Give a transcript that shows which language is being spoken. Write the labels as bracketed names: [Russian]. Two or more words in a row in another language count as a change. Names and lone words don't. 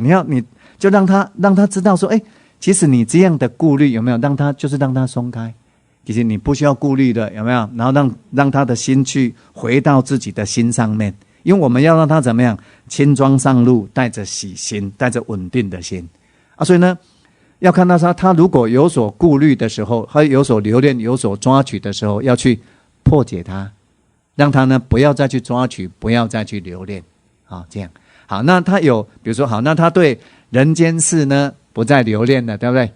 [Chinese] 你就讓他知道說，其實你這樣的顧慮有沒有讓他鬆開？其實你不需要顧慮的，有沒有？然後讓他的心去回到自己的心上面，因為我們要讓他怎麼樣？輕裝上路，帶着喜心，帶着穩定的心啊。所以呢，要看到他如果有所顧慮的時候，他有所留戀、有所抓取的時候，要去破解他。讓他呢不要再去抓取，不要再去留戀，這樣好。那他有，比如說好，那他對人間事呢不再留戀了，對不對？